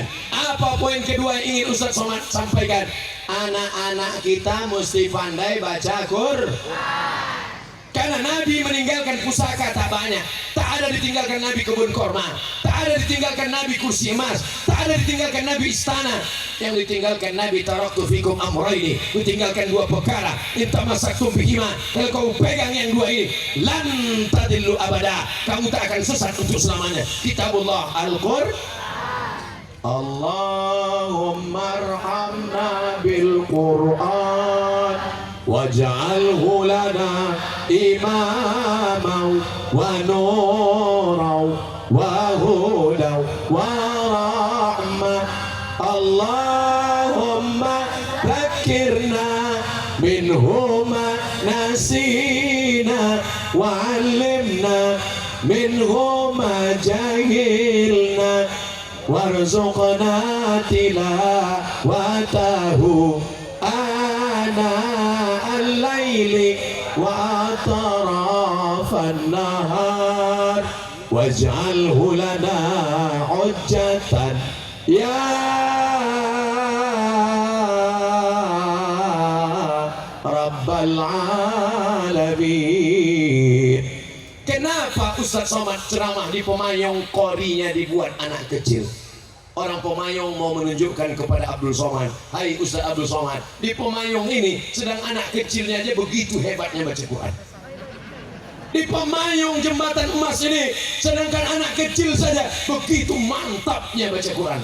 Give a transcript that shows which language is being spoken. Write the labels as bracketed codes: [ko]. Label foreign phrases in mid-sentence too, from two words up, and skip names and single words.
[id] Apa poin kedua yang ingin Ustaz Somad sampaikan? Anak-anak kita mesti pandai baca Quran. Karena Nabi meninggalkan pusaka tak banyak, tak ada ditinggalkan Nabi kebun korma, tak ada ditinggalkan Nabi kursi emas, tak ada ditinggalkan Nabi istana. Yang ditinggalkan Nabi [ar] تركت فيكم أمرين, [id] ditinggalkan dua perkara, [ar] إن تمسكتم بهما, [id] kalau kau pegang yang dua ini [ar] لن تضلوا أبدا, [id] kamu tak akan sesat untuk selamanya. Kitabullah Al-Qur'an. [ar] اللهم ارحمنا بالقرآن واجعله لنا إماما ونورا وهدى ورحمة. اللهم ذكرنا منهما نسينا وعلمنا منهما جهلنا وارزقنا تلاوته آناء الليل وأطراف النهار واجعله لنا حجة يا رب العالمين. [id] Kenapa Ustaz Somad ceramah di Pemayong korinya dibuat anak kecil? Orang Pemayong mau menunjukkan kepada Abdul Somad, hai Ustaz Abdul Somad, di Pemayong ini sedang anak kecilnya aja begitu hebatnya baca Quran. Di Pemayong Jembatan Emas ini, sedangkan anak kecil saja begitu mantapnya baca Quran.